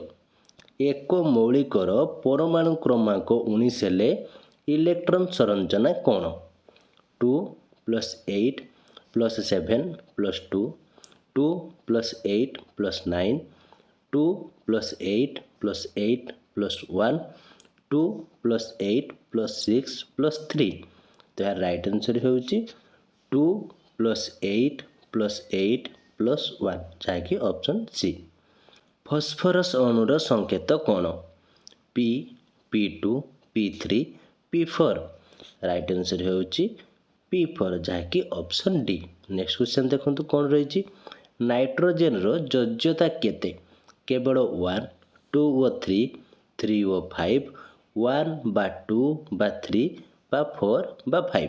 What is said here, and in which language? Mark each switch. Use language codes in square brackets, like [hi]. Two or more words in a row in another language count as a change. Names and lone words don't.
[or] ଏକ ମୌଳିକର ପରମାଣୁ କ୍ରମାଙ୍କ 19 ହେଲେ ଇଲେକ୍ଟ୍ରନ ସଂରଚନା କେଉଁ 2 + 8 + 7 + 2 2 + 8 + 9 2 + 8 + 8 + 1 2 + 8 + 6 + 3। ତ ଯାହାର [en] right answer [or] ହେଉଛି 2 + 8 + 8 + 1 ଯାହାକି [en] option C. [or] ଫସ୍ଫରସ୍ ଅଣୁର ସଂକେତ କ'ଣ? P, P2, P3, P4। [en] right answer [or] ହେଉଛି P4 ଯାହାକି [en] option D. next question [or] ଦେଖନ୍ତୁ କ'ଣ ରହିଛି। ନାଇଟ୍ରୋଜେନର ଯୋଜ୍ୟତା କେତେ? କେବଳ 1, 2 ଓ 3, 3 ଓ 5, 1 ବା 2 ବା 3 ବା 4 ବା 5।